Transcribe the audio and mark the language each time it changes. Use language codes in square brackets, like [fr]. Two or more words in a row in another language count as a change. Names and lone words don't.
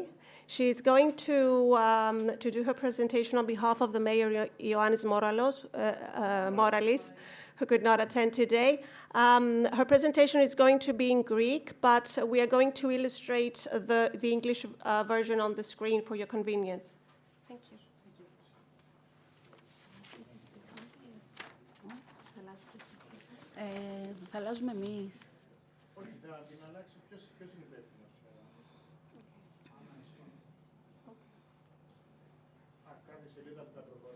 [en] She's going to do her presentation on behalf of the Mayor, Ioannis Moralis, who could not attend today. Her presentation is going to be in Greek, but we are going to illustrate the English version on the screen for your convenience. Thank you. [el] Θα αλλάζουμε εμείς. Όχι, θα την αλλάξει. Ποιος είναι υπεύθυνος? Κάθε σελίδα που θα προχωρήσει.